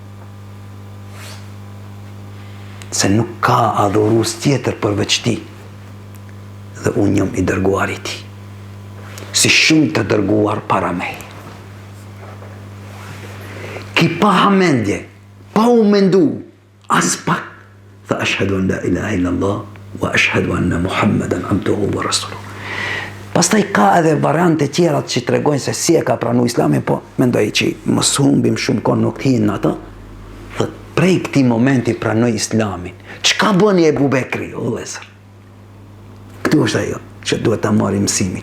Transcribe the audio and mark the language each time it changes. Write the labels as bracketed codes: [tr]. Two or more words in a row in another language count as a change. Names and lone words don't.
[sq] Se nuk ka adhurues tjetër përveç ti. Dhe unë jam i dërguar i ti. Si shumë të dërguar para me. Ki pa hamendje, pa u mendu, as pak, tha [ar] أشهد أن لا إله إلا الله وأشهد أن محمدا عبده ورسوله. [sq] Pastaj ka edhe variante tjera që tregojnë se si e ka pranu Islamin, po mendoj që mos humbim shumë kohë nuk hinë në ato. Dhe prej këtij momenti pranoi Islamin. Çka bëni Ebu Bekri, o vëllezër? Këtu është ajo që duhet ta marrim mësimi.